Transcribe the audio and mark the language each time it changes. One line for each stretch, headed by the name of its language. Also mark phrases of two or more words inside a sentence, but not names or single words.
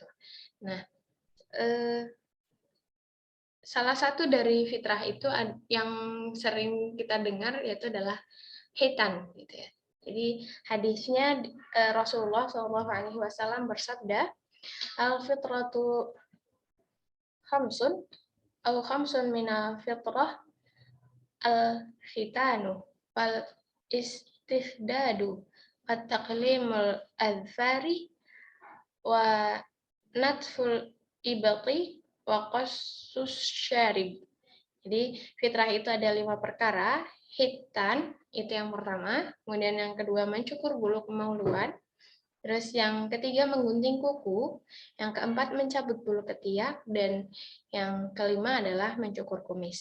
Indonesian: Nah, salah satu dari fitrah itu yang sering kita dengar yaitu adalah khitan gitu ya. Jadi hadisnya Rasulullah SAW bersabda,
Arabic: الفطرة خمس أو خمس من الفطرة الختان والاستحداد وتقليم الأظفار ونتف الإبط وقص الشارب.
Indonesian: Jadi fitrah itu ada 5 perkara. Khitan itu yang pertama, kemudian yang kedua mencukur bulu kemaluan, terus yang ketiga menggunting kuku, yang keempat mencabut bulu ketiak, dan yang kelima adalah mencukur kumis.